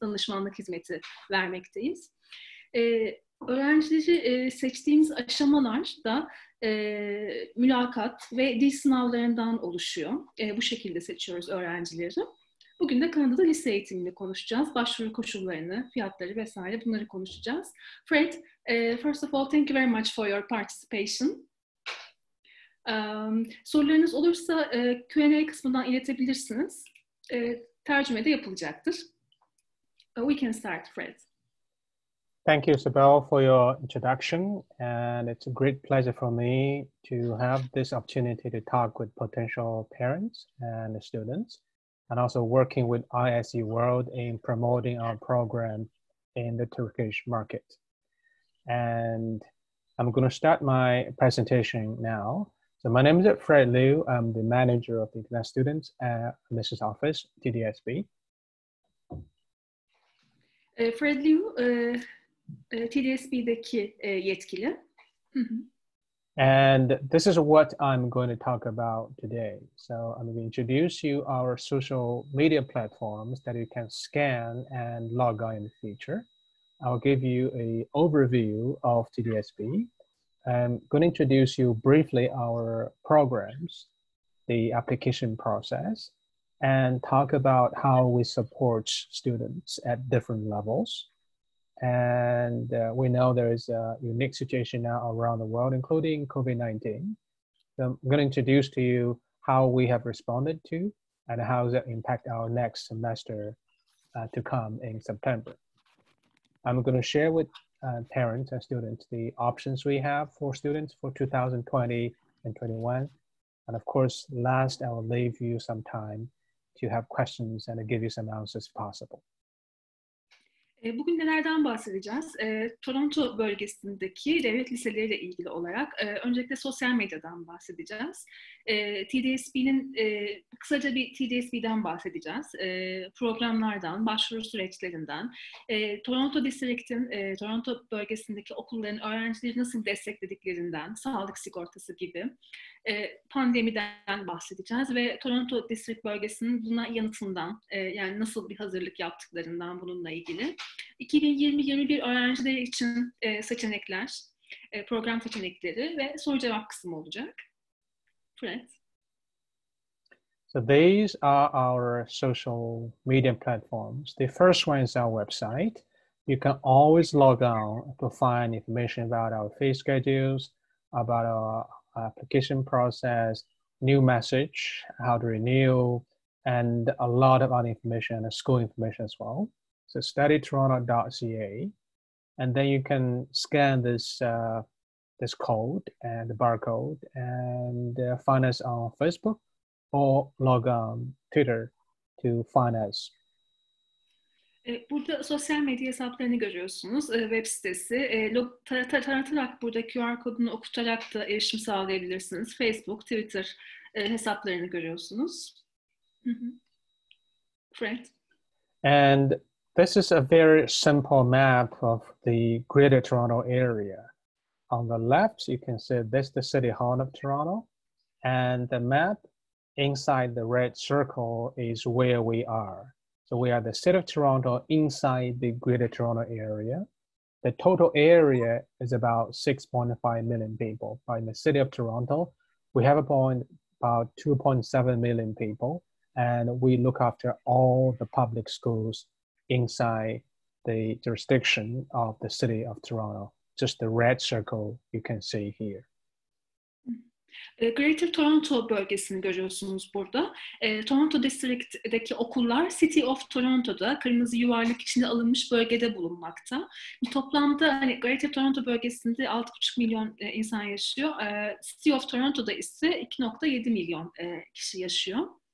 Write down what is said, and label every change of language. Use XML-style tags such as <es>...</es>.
<tr>Danışmanlık hizmeti vermekteyiz. Öğrencileri seçtiğimiz aşamalar da mülakat ve dil sınavlarından oluşuyor. Bu şekilde seçiyoruz öğrencileri. Bugün de Kanada'da lise eğitimini konuşacağız. Başvuru koşullarını, fiyatları vesaire bunları konuşacağız.</tr> <en>Fred, first of all, thank you very much for your participation.</en> <tr>Sorularınız olursa Q&A kısmından iletebilirsiniz. Tercüme de yapılacaktır.</tr> <en>We can start, Fred. Thank you, Sibel, for your introduction. And it's a great pleasure for me to have this opportunity to talk with potential parents and students, and also working with ISE World in promoting our program in the Turkish market. And I'm going to start my presentation now. So my name is Fred Liu. I'm the manager of the International Students at Mrs. Office, TDSB.</en> <tr>Fred Liu, TDSB'deki yetkili.</tr> <en>And this is what I'm going to talk about today. So I'm going to introduce you our social media platforms that you can scan and log on in the future. I'll give you an overview of TDSB. I'm going to introduce you briefly our programs, the application process, and talk about how we support students at different levels. And we know there is a unique situation now around the world, including COVID-19. So I'm going to introduce to you how we have responded to and how that impact our next semester to come in September. I'm going to share with parents and students the options we have for students for 2020 and 21. And of course, last, I will leave you some time to have questions and to give you some answers possible.</en> <tr>Bugün nelerden bahsedeceğiz? Toronto bölgesindeki devlet liseleriyle ilgili olarak öncelikle sosyal medyadan bahsedeceğiz. TDSB'nin kısaca bir TDSB'den bahsedeceğiz. Programlardan, başvuru süreçlerinden, Toronto District'in, Toronto bölgesindeki okulların öğrencileri nasıl desteklediklerinden, sağlık sigortası gibi pandemiden bahsedeceğiz ve Toronto District bölgesinin buna yanıtından, yani nasıl bir hazırlık yaptıklarından bununla ilgili. 2020-21 öğrencileri için seçenekler, program seçenekleri ve soru cevap kısmı olacak. Fred.</tr> <en>So these are our social media platforms. The first one is our website. You can always log on to find information about our fee schedules, about our application process, new message, how to renew, and a lot of other information and school information as well. So studytoronto.ca, and then you can scan this this code and the barcode and find us on Facebook or log on Twitter to find us.</en> <tr>Burada sosyal medya hesaplarını görüyorsunuz. Web sitesi. Taratarak burada QR kodunu okutarak da erişim sağlayabilirsiniz. Facebook, Twitter hesaplarını görüyorsunuz. Fred.</tr> <en>And this is a very simple map of the Greater Toronto area. On the left, you can see this is the City Hall of Toronto, and the map inside the red circle is where we are. So we are the City of Toronto inside the Greater Toronto area. The total area is about 6.5 million people. But in the City of Toronto, we have about 2.7 million people. and we look after all the public schools inside the jurisdiction of the city of Toronto. Just the red circle you can see here.</en> <tr>Greater Toronto bölgesini görüyorsunuz burada. Toronto District'deki okullar City of Toronto'da kırmızı yuvarlak içinde alınmış bölgede bulunmakta. Toplamda hani Greater Toronto bölgesinde 6,5 milyon insan yaşıyor. City of Toronto'da ise 2,7 milyon kişi yaşıyor.</tr>